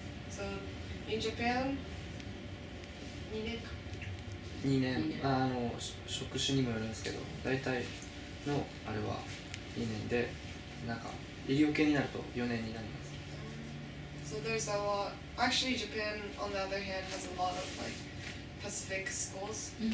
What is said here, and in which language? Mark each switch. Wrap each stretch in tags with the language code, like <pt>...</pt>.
<en>So in Japan</en> <ja>2年か。 2年職種にもよるんですけど大体のあれは2年でなんか医療系になると4年になります。</ja> <en>So there's a lot. Actually, Japan, on the other hand, has a lot of like Pacific schools.</en>